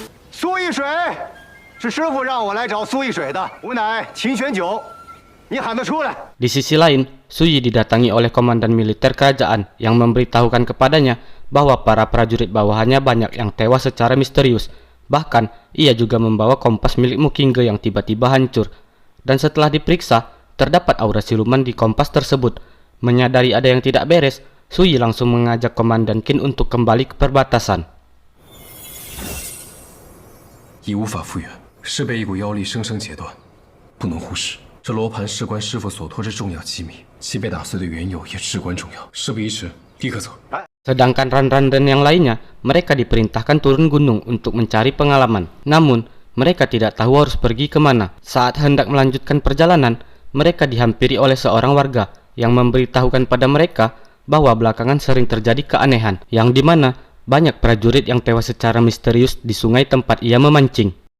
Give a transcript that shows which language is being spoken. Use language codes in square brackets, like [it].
[zh] 苏一水，是师傅让我来找苏一水的，吾乃秦玄九，你喊他出来。 [id] Di sisi lain, Suyi didatangi oleh komandan militer kerajaan yang memberitahukan kepadanya bahwa para prajurit bawahannya banyak yang tewas secara misterius. Bahkan, ia juga membawa kompas milik Mukingge yang tiba-tiba hancur. Dan setelah diperiksa, terdapat aura siluman di kompas tersebut. Menyadari ada yang tidak beres, Suyi langsung mengajak Komandan Qin untuk kembali ke perbatasan. [zh] 已无法复原，是被一股妖力生生截断，不能忽视。这罗盘事关师傅所托之重要机密，其被打碎的缘由也至关重要。事不宜迟，立刻走。 [id] Sedangkan Ranran dan yang lainnya, mereka diperintahkan turun gunung untuk mencari pengalaman. Namun, mereka tidak tahu harus pergi kemana. Saat hendak melanjutkan perjalanan, mereka dihampiri oleh seorang warga yang memberitahukan pada mereka bahwa belakangan sering terjadi keanehan, yang dimana banyak prajurit yang tewas secara misterius di sungai tempat ia memancing.